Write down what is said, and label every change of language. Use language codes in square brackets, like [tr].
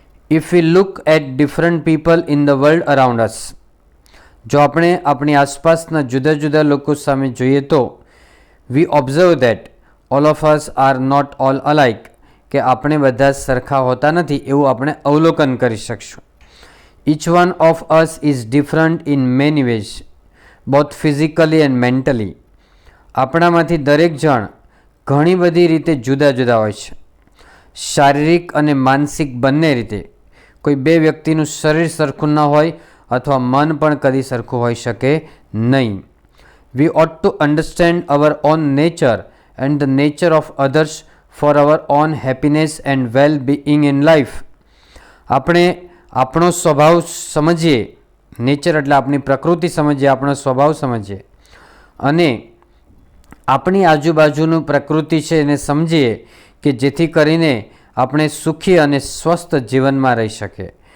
[en] if we look at different people in the world around us, [gu] જો આપણે આપણી આસપાસના જુદા જુદા લોકો સામે જોઈએ તો [en] we observe that all of us are not all alike, [gu] કે આપણે બધા સરખા હોતા નથી એવું આપણે અવલોકન કરી શકશું. [en] Each one of us is different in many ways, both physically and mentally. [gu] આપણામાંથી દરેક જણ ઘણી બધી રીતે જુદા જુદા હોય છે, શારીરિક અને માનસિક બંને રીતે. કોઈ બે વ્યક્તિનું શરીર સરખું ન હોય અથવા મન પણ કદી સરખું હોઈ શકે નહીં. [en] We ought to understand our own nature and the nature of others for our own happiness and well-being in life. [gu] આપણે આપણો સ્વભાવ સમજીએ, નેચર એટલે આપણી પ્રકૃતિ સમજીએ, આપણો સ્વભાવ સમજીએ અને આપણી આજુબાજુનું પ્રકૃતિ છે એને સમજીએ કે જેથી કરીને આપણે સુખી અને સ્વસ્થ જીવનમાં રહી શકીએ.